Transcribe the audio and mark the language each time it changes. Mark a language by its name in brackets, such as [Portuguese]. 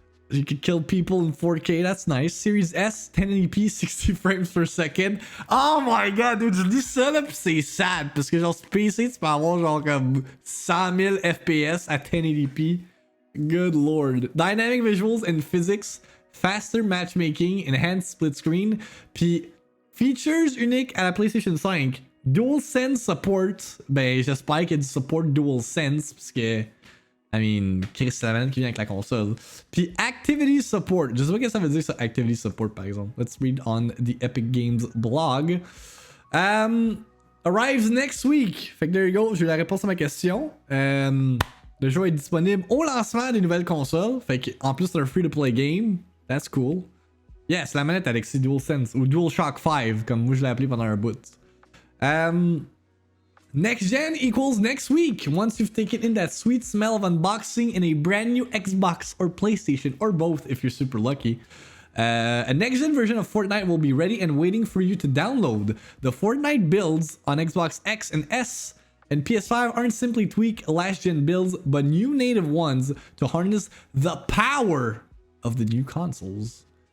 [English] You could kill people in 4K, that's nice. Series S, 1080p, 60 frames per second. Oh my god, dude, [French] je dis ça là pis c'est sad. Parce que genre sur PC, tu peux avoir genre comme 100 000 FPS à 1080p. [English] Good lord. Dynamic visuals and physics, faster matchmaking, enhanced split screen. [French] Puis features uniques à la PlayStation 5. DualSense support, ben j'espère qu'il y a du support DualSense parce que, [English] I mean, [French] Chris Savan qui vient avec la console. Puis Activity Support, je sais pas ce que ça veut dire ça, Activity Support par exemple. [English] Let's read on the Epic Games blog. Arrives next week. [French] Fait que [English] there you go, [French] j'ai eu la réponse à ma question. Le jeu est disponible au lancement des nouvelles consoles. Fait que en plus c'est un free-to-play game. [English] That's cool. Yeah, [French] c'est la manette Alexis DualSense ou DualShock 5 comme moi je l'ai appelé pendant un bout. [English] Next gen equals next week. Once you've taken in that sweet smell of unboxing in a brand new Xbox or PlayStation, or both if you're super lucky, a next gen version of Fortnite will be ready and waiting for you to download. The Fortnite builds on Xbox X and S and PS5 aren't simply tweak last gen builds, but new native ones to harness the power of the new consoles.